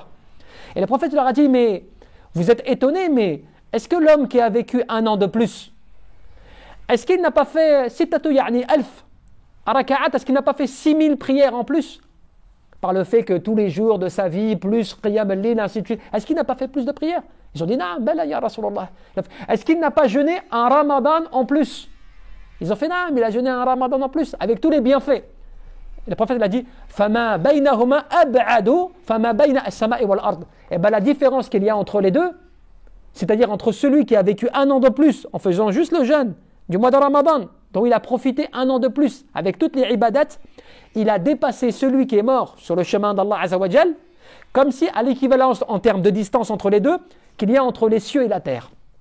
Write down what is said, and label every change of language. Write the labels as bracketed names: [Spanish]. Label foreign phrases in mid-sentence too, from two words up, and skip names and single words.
[French] Et le prophète leur a dit, mais vous êtes étonnés, mais est-ce que l'homme qui a vécu 1 an de plus, est-ce qu'il n'a pas fait [Arabic] ستة يعني ألف ركعة, [French] est-ce qu'il n'a pas fait 6000 prières en plus? Par le fait que tous les jours de sa vie, plus [Arabic] قيام الليل, [French] ainsi de suite. Est-ce qu'il n'a pas fait plus de prières? Ils ont dit, non, [Arabic] بلى يا رسول الله. [French] Est-ce qu'il n'a pas jeûné un ramadan en plus? Ils ont fait, non, mais il a jeûné un ramadan en plus, avec tous les bienfaits. Et le prophète a dit, [Arabic] فما بينهما أبعد، فما بين السماء والأرض. [French] Et bien la différence qu'il y a entre les deux, c'est-à-dire entre celui qui a vécu 1 an de plus en faisant juste le jeûne du mois de Ramadan, dont il a profité 1 an de plus avec toutes les ibadats, il a dépassé celui qui est mort sur le chemin d'Allah [Arabic] عز وجل, [French] comme si à l'équivalence en termes de distance entre les deux, qu'il y a entre les cieux et la terre.